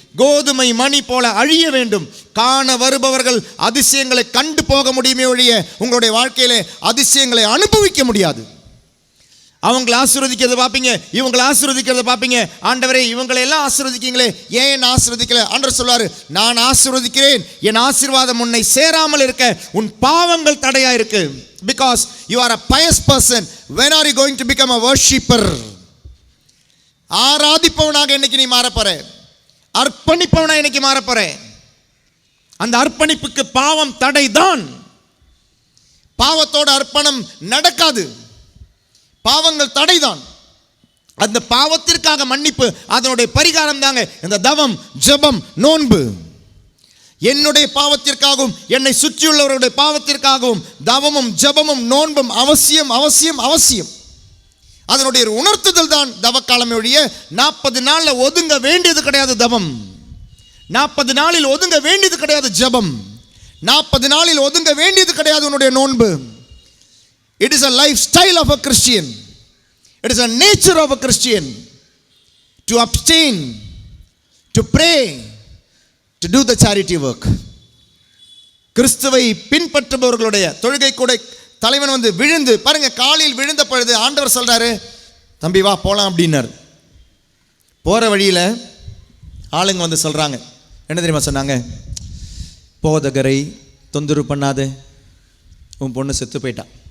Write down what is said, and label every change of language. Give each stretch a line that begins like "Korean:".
Tamil: கோதுமை மணி போல அழிய வேண்டும். காண வருபவர்கள் அதிசயங்களை கண்டு போக முடியுமே ஒழிய உங்களுடைய வாழ்க்கையிலே அதிசயங்களை அனுபவிக்க முடியாது. அவங்களை ஆசீர்வதிக்கிறத பார்ப்பீங்க, இவங்களை ஆசீர்வதிக்கிறத பார்ப்பீங்க. ஆண்டவரே இவங்களை எல்லாம் ஆசீர்வதிக்கீங்களே, ஏன் ஆசீர்வதிக்கல? ஆண்டவர் சொல்வார், நான் ஆசீர்வதிக்கிறேன், என் ஆசீர்வாதம் உன்னை சேராமல் இருக்க உன் பாவங்கள் தடையா இருக்கு.
English: Because you are a pious person. When are you going to become a worshipper?
Tamil: ஆராதிப்பவனாக இன்னைக்கு நீ மாறப்போற, அர்ப்பணிப்பவனா இன்னைக்கு மாறப்போற. அந்த அர்ப்பணிப்புக்கு பாவம் தடை தான். பாவத்தோட அர்ப்பணம் நடக்காது, பாவங்கள் தடைதான். அந்த பாவத்திற்காக மன்னிப்பு, அதனுடைய பரிகாரம் தாங்க இந்த தவம், ஜெபம், நோன்பு. என்னுடைய பாவத்திற்காகவும் என்னை சுற்றியுள்ளவருடைய பாவத்திற்காகவும் தவமும் ஜெபமும் நோன்பும் அவசியம் அவசியம் அவசியம். அதனுடைய உணர்த்துதல் தான் தவக்காலம் ஒழிய 40 நாளில் ஒதுங்க வேண்டியது கிடையாது. தவம் 40 நாளில் ஒதுங்க வேண்டியது கிடையாது. ஜெபம் 40 நாளில் ஒதுங்க வேண்டியது கிடையாது. உன்னுடைய நோன்பு,
English: it is a lifestyle of a Christian, it is a nature of a Christian to abstain, to pray, to do the charity work.
Tamil: கிறிஸ்துவை பின்பற்றுபவர்களுடைய தொழுகை கூட தலைவன் வந்து விழுந்து பாருங்க, காலில் விழுந்த பொழுது ஆண்டவர் சொல்றாரு, தம்பி வா போலாம் அப்படின்னாரு. போற வழியில ஆளுங்க வந்து சொல்றாங்க, என்ன தெரியுமா சொன்னாங்க? போதகரை தொந்தரவு பண்ணாத, உன் பொண்ணு செத்து போயிட்டா.